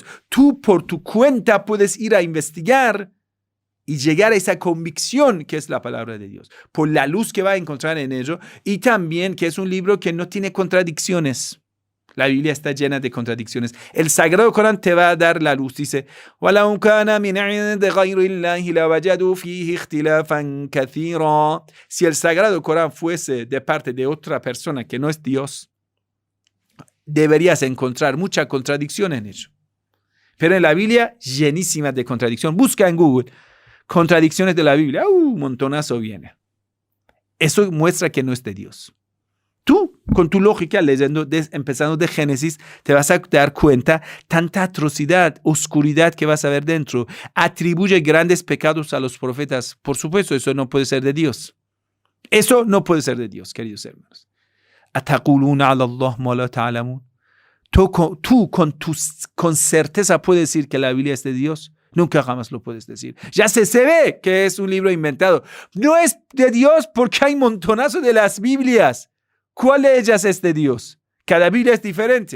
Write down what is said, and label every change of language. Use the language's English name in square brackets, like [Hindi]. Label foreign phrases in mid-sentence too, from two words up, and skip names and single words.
[Spanish] Tú por tu cuenta puedes ir a investigar y llegar a esa convicción que es la palabra de Dios. Por la luz que va a encontrar en ello y también que es un libro que no tiene contradicciones. La Biblia está llena de contradicciones. El Sagrado Corán te va a dar la luz. Dice, [Arabic] وَلَوْ كَانَ مِنْ عِنْدِ غَيْرِ اللَّهِ لَوَجَدُوا فِيهِ اخْتِلَافًا كَثِيرًا. [Spanish] Si el Sagrado Corán fuese de parte de otra persona que no es Dios, deberías encontrar mucha contradicción en ello. Pero en la Biblia, llenísima de contradicción. Busca en Google contradicciones de la Biblia. Un montonazo viene. Eso muestra que no es de Dios. Tú, con tu lógica, leyendo, empezando de Génesis, te vas a dar cuenta tanta atrocidad, oscuridad que vas a ver dentro. Atribuye grandes pecados a los profetas. Por supuesto, eso no puede ser de Dios. Eso no puede ser de Dios, queridos hermanos. [Arabic] أتقولون على الله ما لا تعلمون. [Spanish] Tú con certeza puedes decir que la Biblia es de Dios. Nunca jamás lo puedes decir. Ya se ve que es un libro inventado. No es de Dios porque hay montonazo de las Biblias. ¿Cuál de ellas es de Dios? Cada Biblia es diferente.